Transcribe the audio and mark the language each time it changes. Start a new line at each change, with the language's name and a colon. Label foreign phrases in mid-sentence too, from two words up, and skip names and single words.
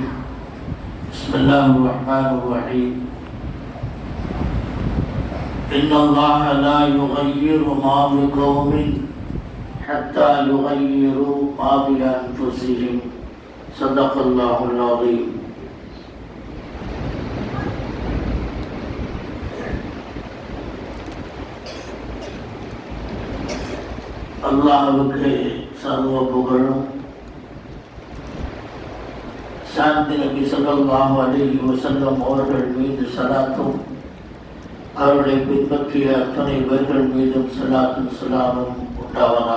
Arabic: بسم الله الرحمن الرحيم. إن الله لا يغير ما بقوم حتى يغيروا ما بأنفسهم. صدق الله العظيم.
Tamil: அல்லாஹ்வுக்கு சர்வ புகழும், சாந்தி நபி
Arabic: صلى الله عليه وسلم
Tamil: அவர்கள் மீது ஸலாத்தும், அவர்களை பின்பற்றிய அத்தனை பேர்கள் மீதும் ஸலாத்தும் ஸலாமும் உண்டாவதாக.